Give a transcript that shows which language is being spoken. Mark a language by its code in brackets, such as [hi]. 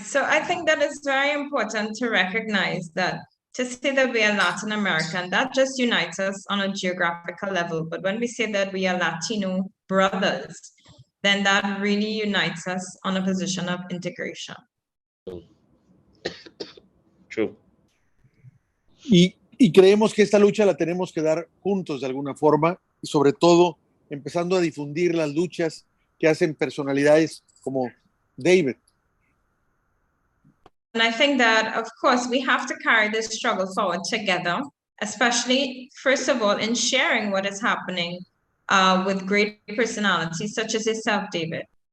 [en] So I think that it's very important to recognize that to say that we are Latin American, that just unites us on a geographical level. But when we say that we are Latino brothers, then that really unites us on a position of integration. True. [es] Y creemos que esta lucha la tenemos que dar juntos de alguna forma, y sobre todo empezando a difundir las luchas que hacen personalidades como David. [en] And I think that, of course, we have to carry this struggle forward together, especially, first of all, in sharing what is happening with great personalities such as yourself, David.